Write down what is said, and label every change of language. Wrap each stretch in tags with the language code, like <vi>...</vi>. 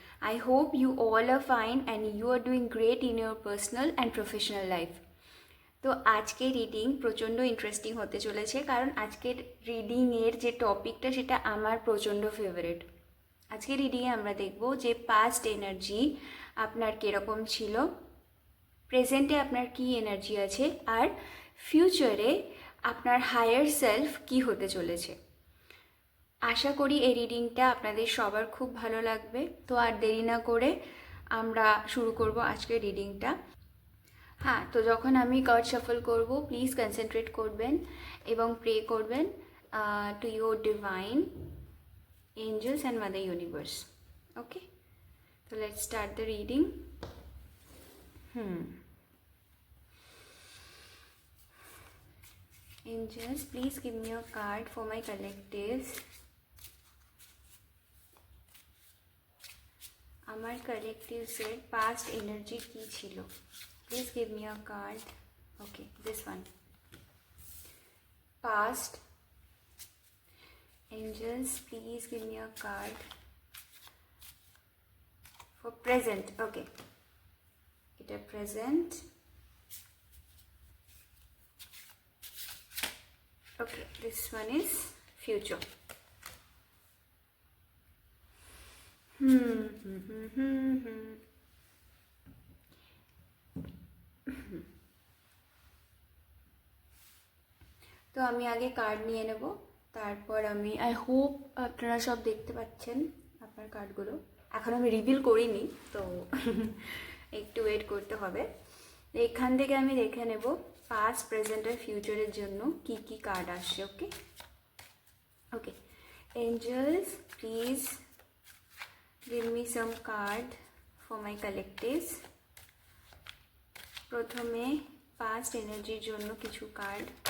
<en>I hope you all are fine and you are doing great in your personal and professional life.</en> <bn>তো আজকের reading প্রচণ্ড interesting হতে চলেছে কারণ আজকের রিডিংয়ের যে টপিকটা সেটা আমার প্রচণ্ড ফেভারিট। আজকের রিডিংয়ে আমরা দেখব যে পাস্ট এনার্জি আপনার কীরকম ছিল, প্রেজেন্টে আপনার কী এনার্জি আছে, আর ফিউচারে আপনার হায়ার সেলফ কী হতে চলেছে। আশা করি এই রিডিংটা আপনাদের সবার খুব ভালো লাগবে। তো আর দেরি না করে আমরা শুরু করব আজকের রিডিংটা। হ্যাঁ, তো যখন আমি কার্ড শাফল করব প্লিজ কনসেন্ট্রেট করবেন এবং প্রে করবেন</bn> <en>To your divine angels and mother universe. Okay, তো let's start the reading. Angels, please give me a card for my collectives.</en> <bn>আমার কালেকটিভসের পাস্ট এনার্জি কী ছিল?</bn> <en>Please give me a card. Okay, this one. Past angels, please give me a card for present.</en> <bn>ওকে, এটা present.</bn> <en>Okay, this one is future.</en> <bn>তো আমি আগে card নিয়ে নেব, তারপর</bn> <en>I hope</en> <bn>আপনারা সব দেখতে পাচ্ছেন আপনার কার্ডগুলো। এখন আমি রিভিল করিনি, তো একটু ওয়েট করতে হবে। এখান থেকে আমি দেখে নেব পাস্ট, প্রেজেন্ট আর ফিউচারের জন্য কি কি কার্ড আসছে।</bn> <en>Okay okay, angels please give me some card for my collectives.</en> <bn>প্রথমে পাস্ট এনার্জির জন্য কিছু কার্ড।</bn>